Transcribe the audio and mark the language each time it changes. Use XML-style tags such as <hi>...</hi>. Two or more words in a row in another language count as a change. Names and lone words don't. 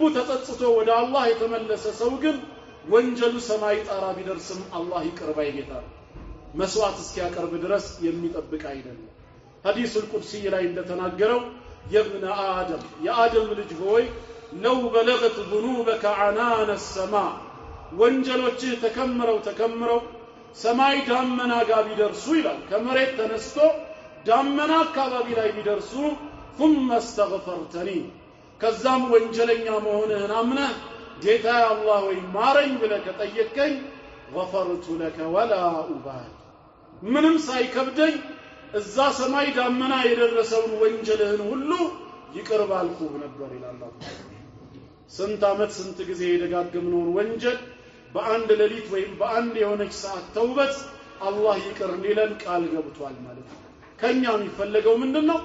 <am>ተጸጽቶ ወደ አላህ የተመለሰ ሰው ግን ወንጀሉ ሰማይ ጣራ ቢደርስም አላህ ይቅር ባይ ጌታ ነው። መስዋዕት እስኪያቀርብ ድረስ የሚጠብቅ አይደለም።</am> <ar>الحديث القدسي</ar> <am>ላይ እንደተናገረው</am> <ar>يا ابن آدم</ar> <am>የአደም ልጅ ሆይ</am> <ar>لو بلغت ذنوبك عنان السماء</ar> <am>ወንጀሎችህ ተከምረው ሰማይ ዳመና ጋር ቢደርሱ ይላል ከመሬት ተነስቶ ዳመና አካባቢ ላይ ቢደርሱ</am> <ar>ثم استغفرتني</ar> <am>ከዛም ወንጀለኛ መሆንህን አምነህ ጌታ አላህ ወይ ማረኝ ብለህ ከጠየቅከኝ</am> <ar>غفرت لك ولا أبالي</ar> <am>ምንም ሳይከብደኝ እዛ ሰማይ ዳመና የደረሰውን ወንጀልህን ሁሉ ይቅር ባልኩህ ነበር ይላል አላህ። ስንት ዓመት ስንት ጊዜ የደጋገምነውን ወንጀል በአንድ ሌሊት ወይም በአንድ የሆነች ሰዓት ተውበት አላህ ይቅር ሊለን ቃል ገብቷል ማለት ነው። ከኛ የሚፈልገው ምንድነው?</am>